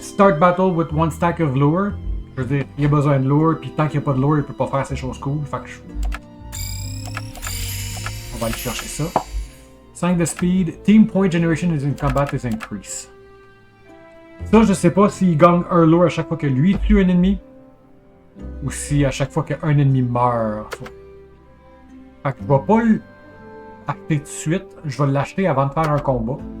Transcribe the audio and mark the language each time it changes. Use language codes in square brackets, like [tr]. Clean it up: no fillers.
[en] Start battle with 1 stack of lure. [fr] Je veux dire, il a besoin de lure, puis tant qu'il n'y a pas de lure, il peut pas faire ces choses cool. Fait que on va aller chercher ça. 5 de speed. [en] Team point generation in combat is increased. [fr] Ça, je sais pas s'il gagne un lure à chaque fois que lui tue un ennemi, ou si à chaque fois qu'un ennemi meurt. Fait que je vais pas l'acheter tout de suite. Je vais l'acheter avant de faire un combat.